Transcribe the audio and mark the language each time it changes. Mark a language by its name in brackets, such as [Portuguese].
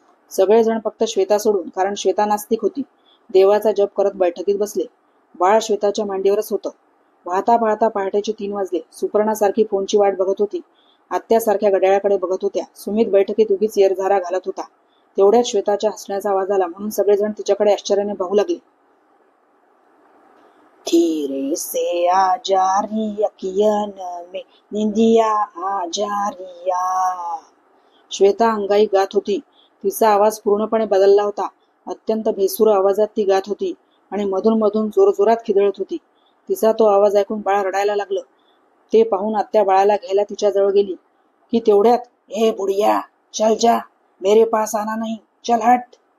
[Marathi] सगळेजण फक्त श्वेता सोडून, कारण श्वेता नास्तिक होती, देवाचा जप करत बैठकीत बसले. बाळ श्वेताच्या मांडीवरच होतं. पाहता पाहता पहाटेचे 3 वाजले. सुपर्णा सारखी फोनची वाट बघत होती, आत्या सारख्या घड्याळाकडे बघत होत्या. सुमित बैठकीत उगीच येरझारा घालत होता. तेवढ्यात श्वेताच्या हसण्याचा आवाज आला, म्हणून सगळेजण तिच्याकडे आश्चर्याने पाहू लागले. [Hindi] धीरे से आ जा रही अखियन में निंदिया आ जा रिया, [Marathi] श्वेता अंगाई गात होती. तिचा आवाज पूर्णपणे बदलला होता. अत्यंत भेसूर आवाजात ती गात होती आणि मधून मधून जोरजोरात खिदळत होती. तिचा तो आवाज ऐकून बाळ रडायला लागलं. ते पाहून आत्या बाळाला घ्यायला तिच्या जवळ गेली की तेवढ्यात, [Hindi] हे बुढिया, चल जा, मेरे पास आना नहीं, चल हट.